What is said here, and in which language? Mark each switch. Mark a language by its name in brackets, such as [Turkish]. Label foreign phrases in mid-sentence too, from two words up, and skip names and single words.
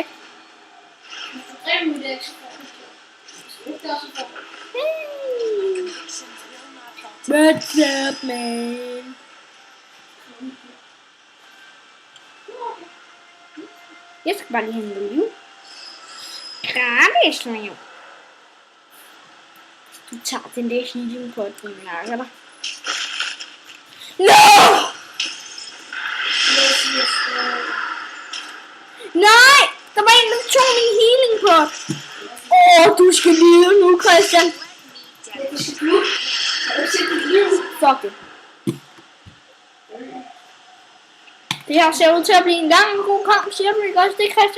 [Danish] Hvis du dræber mit æg, så får du det. Hvis du ikke gør, så får du det. [English] What's up, man? [Danish] Jeg skal bare lige hente liv. Gratis liv. Du tager den der healing på den nakker dig. [English] No! Yes, yes, [Danish] Nej! Der var en, der tog min healing pot. Du skal leve nu, Christian. Du skal blive. Har du set dit liv? Fuck det. Det her ser ud til at blive en lang god kamp, siger du ikke også det, Christian?